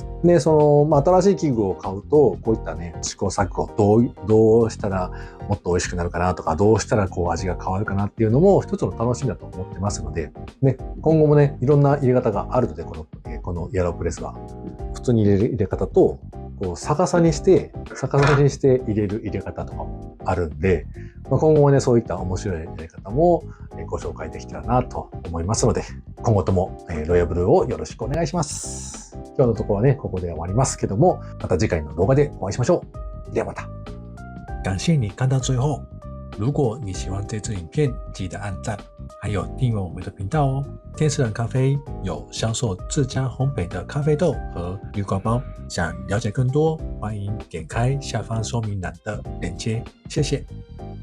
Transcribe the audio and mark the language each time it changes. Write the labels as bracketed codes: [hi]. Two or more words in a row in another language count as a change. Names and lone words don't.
[ja] で、新しい器具を買うと、こういったね、試行錯誤、どうしたらもっと美味しくなるかなとか、どうしたら味が変わるかなっていうのも一つの楽しみだと思ってますので、ね、今後もね、いろんな入れ方があるので、このエアロプレスは、普通に入れ方と、逆さにして入れる入れ方とかもあるんで、今後もね、そういった面白いやり方もご紹介できたらなと思いますので、今後ともロイヤルブルーをよろしくお願いします。今日のところはね、ここで終わりますけども、また次回の動画でお会いしましょう。ではまた。 [zh] 感謝你看到最後。如果你喜歡這支影片，記得按讚，還有訂閱我們的頻道哦。天使人咖啡有銷售自家烘焙的咖啡豆和濾掛包，想了解更多，歡迎點開下方說明欄的鏈接。謝謝。